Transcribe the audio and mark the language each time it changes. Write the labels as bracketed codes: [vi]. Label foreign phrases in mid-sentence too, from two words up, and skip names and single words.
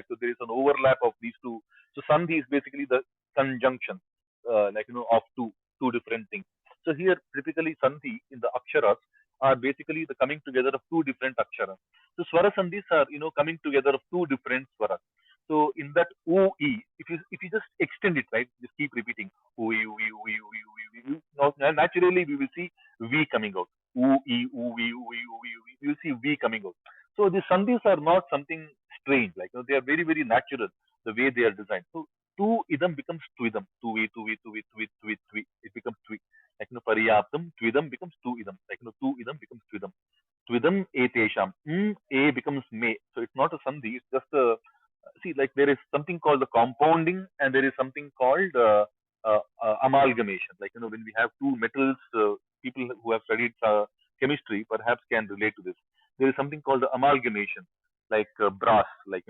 [en] So there is an overlap of these 2. So Sandhi is basically the conjunction, of two different things. So here, typically Sandhi in the aksharas are basically the coming together of 2 different aksharas. So Swara Sandhis are, coming together of 2 different swaras. So in that O E, if you just extend it, right, just keep repeating O E O E O E O E O E. Now naturally we will see V coming out. O E O E O E O E O E. You will see V coming out. So the sandhis are not something strange. They are very very natural the way they are designed. So [sa] tu idam [en] becomes tuidam. Tuvi tuvi tuvi tuvi tuvi tuvi. It becomes tui. [sa] Paryaptam tuidam becomes tu idam. Tu idam becomes tuidam. Tuidam etesham. [en] A becomes me. So it's not a sandhi. It's just a there is something called the compounding and there is something called amalgamation. When we have 2 metals, people who have studied chemistry perhaps can relate to this. There is something called the amalgamation, brass.